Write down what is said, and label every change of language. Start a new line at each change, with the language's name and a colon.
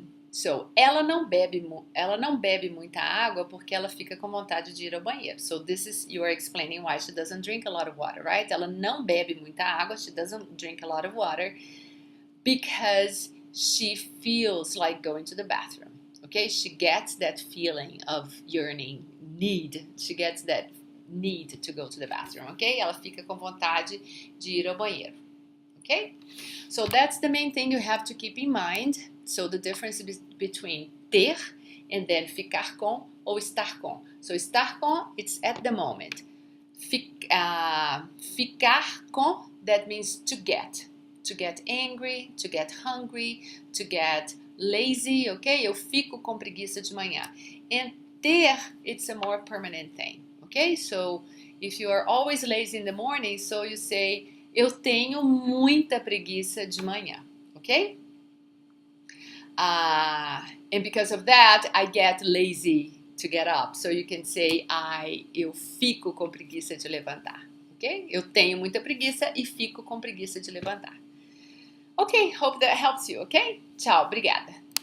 Portuguese: So, ela não bebe muita água porque ela fica com vontade de ir ao banheiro.
English: So, this is, you are explaining why she doesn't drink a lot of water, right?
Portuguese: Ela não bebe muita água,
English: she doesn't drink a lot of water because she feels like going to the bathroom. Okay, she gets that feeling of yearning, need. She gets that need to go to the bathroom, okay?
Portuguese: Ela fica com vontade de ir ao banheiro, okay?
English: So that's the main thing you have to keep in mind. So the difference between ter and then ficar com ou estar com. So estar com, it's at the moment. Ficar com, that means to get. To get angry, to get hungry, to get lazy, ok?
Portuguese: Eu fico com preguiça de manhã.
English: And ter, it's a more permanent thing, ok? So, if you are always lazy in the morning, so you say,
Portuguese: eu tenho muita preguiça de manhã,
English: ok? And because of that, I get lazy to get up. So you can say,
Portuguese: eu fico com preguiça de levantar, ok? Eu tenho muita preguiça e fico com preguiça de levantar.
English: Ok, hope that helps you, ok?
Portuguese: Tchau, obrigada.